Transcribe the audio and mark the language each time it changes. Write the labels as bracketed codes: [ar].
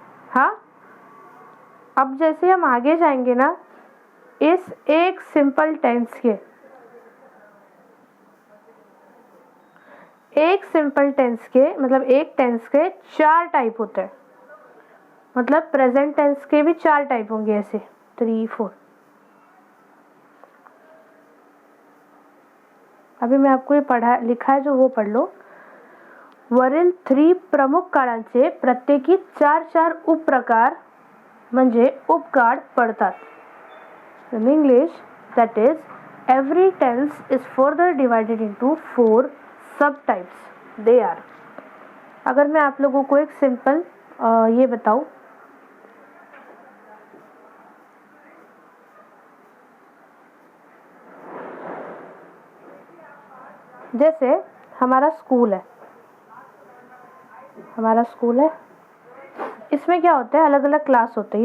[hi] हाँ, अब जैसे हम आगे जाएंगे ना, इस एक सिंपल टेंस के, एक सिंपल टेंस के मतलब एक टेंस के 4 टाइप होते हैं। मतलब प्रेजेंट टेंस के भी 4 टाइप होंगे, ऐसे 3, 4। अभी मैं आपको ये पढ़ा लिखा है जो वो पढ़ लो। [mr] वरील 3 प्रमुख काळांचे प्रत्येकी 4-4 उपप्रकार म्हणजे उपकाळ पडतात. [en] In English, that is, every tense is further divided into 4 subtypes. They are. [hi] अगर मैं आप लोगों को एक सिंपल ये बताऊं, जैसे हमारा स्कूल है, इसमें क्या होता है, अलग अलग क्लास होते हैं।